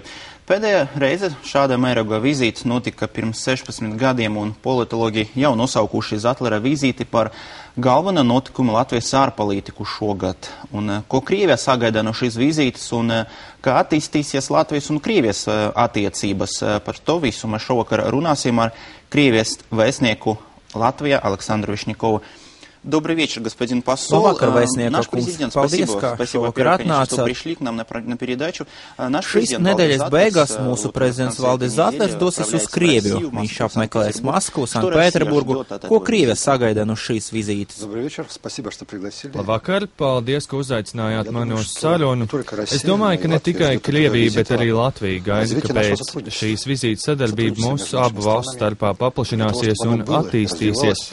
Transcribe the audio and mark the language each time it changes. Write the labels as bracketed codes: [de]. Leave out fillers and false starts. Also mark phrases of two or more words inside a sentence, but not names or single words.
[lv] Pēdējā reize šāda mēroga vizīte notika pirms 16 gadiem, un politologi jau nosaukuši Zatlera vizīti par galveno notikumu Latvijas ārpolitiku šogad. Un ko Krievija sagaida no šīs vizītes un kā attīstīsies Latvijas un Krievijas attiecības? Par to visu mēs šovakar runāsim ar Krievijas vēstnieku Латвия Александру Вишнякову. [ru] Добрый вечер, господин посол. Наш президент, спасибо, во-первых, конечно, что пришли к нам на передачу. [lv] Šīs nedēļas beigās mūsu prezidents Valdis Zatlers dosies uz Krieviju. Viņš apmeklēs Maskavu, Sanktpēterburgu. Ko Krievija sagaida no šīs vizītes? Labvakar, paldies, ka uzaicinājāt mani uz sarunu. Es domāju, ka ne tikai Krievija, bet arī Latvija gaida, ka pēc šīs vizītes sadarbība mūsu abu valstu starpā paplašināsies un attīstīsies.